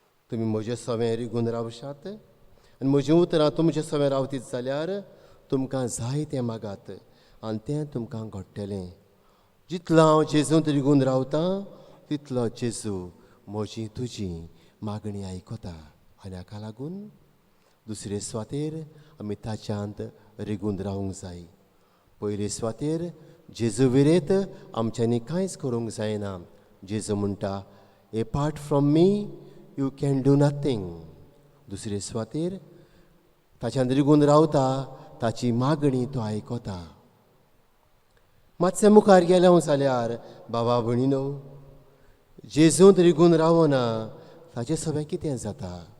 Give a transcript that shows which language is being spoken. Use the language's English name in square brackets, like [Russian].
[Konkani] तुमी म्हजें सवें रिगून रावशात आनी म्हजीं उतरां तुमचे सवें रावतीत जाल्यार तुमकां जाय तें मागात आनी तें तुमकां घडटलें. जितलो हांव जेजूंत रिगून रावता तितलो जेजू म्हजी तुजी मागणी आयकता. आनी हाका लागून दुसरे सुवातेर आमी ताच्यांत रिगून रावंक जाय. पयले सुवातेर जेजू विरेत आमच्यांनी कांयच करूंक जायना. [English] जेजू [Konkani] म्हणटा, [English] Apart from me you can do nothing. [Konkani] दुसरे सुवातेर ताच्यांत रिगून रावता ताची मागणी तो आयकता. मातशें मुखार गेलें जाल्यार बाबा भणीनो, जेजूंत रिगून रावना ताचें सगळें कितें जाता?